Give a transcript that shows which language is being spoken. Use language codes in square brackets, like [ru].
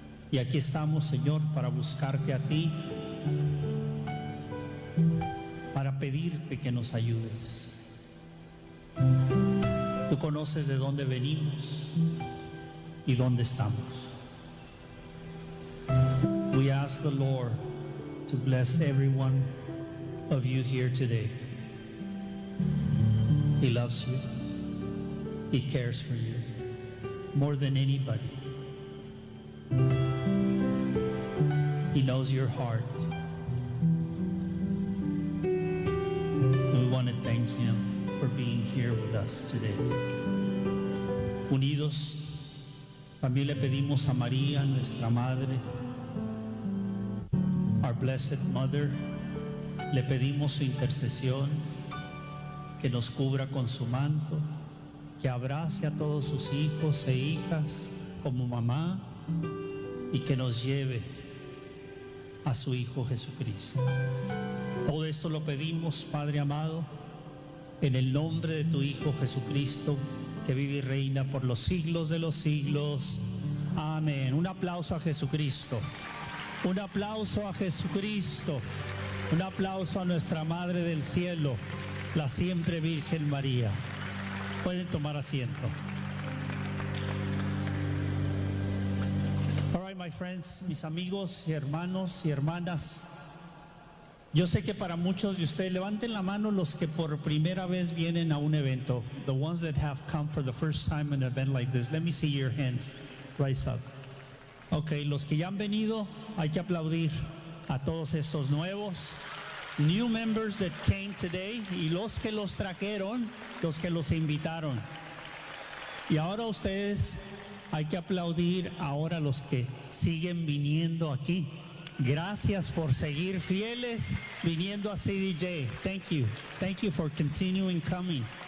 [es] Y aquí estamos, Señor, para buscarte a ti, para pedirte que nos ayudes. Tú conoces de dónde venimos y dónde estamos. [en] We ask the Lord to bless everyone of you here today. He loves you. He cares for you more than anybody. He knows your heart. We want to thank him for being here with us today. [es] Unidos, también le pedimos a María, nuestra madre, [en] our blessed mother, [es] le pedimos su intercesión, que nos cubra con su manto, que abrace a todos sus hijos e hijas como mamá, y que nos lleve a su Hijo Jesucristo. Todo esto lo pedimos, Padre amado, en el nombre de tu Hijo Jesucristo, que vive y reina por los siglos de los siglos. Amén. Un aplauso a Jesucristo. Un aplauso a Jesucristo. Un aplauso a nuestra Madre del Cielo, la siempre Virgen María. Pueden tomar asiento. [en] All right, my friends, [es] mis amigos y hermanos y hermanas. Yo sé que para muchos de ustedes, levanten la mano los que por primera vez vienen a un evento. [en] The ones that have come for the first time in an event like this. Let me see your hands rise up. [es] Okay, los que ya han venido, hay que aplaudir a todos estos nuevos. [en] New members that came today, [es] y los que los trajeron, los que los invitaron. Y ahora ustedes, hay que aplaudir ahora los que siguen viniendo aquí. Gracias por seguir fieles viniendo a CDJ. [en] Thank you for continuing coming.